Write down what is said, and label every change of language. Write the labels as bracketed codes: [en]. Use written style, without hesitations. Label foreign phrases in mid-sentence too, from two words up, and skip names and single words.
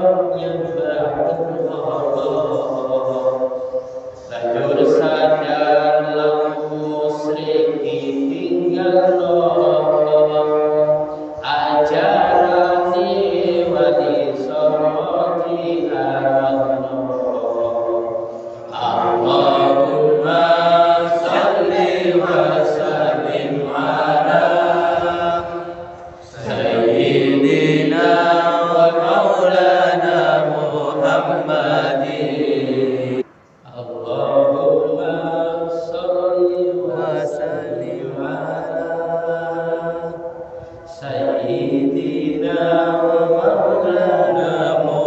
[jv] nyembah banjur sadar lan musyrik ditinggal ajarane wali songo diarahno [ar] اللهم صل وسلم على سيدنا ومولانا محمد اللهم صل وسلم على سيدنا ومولانا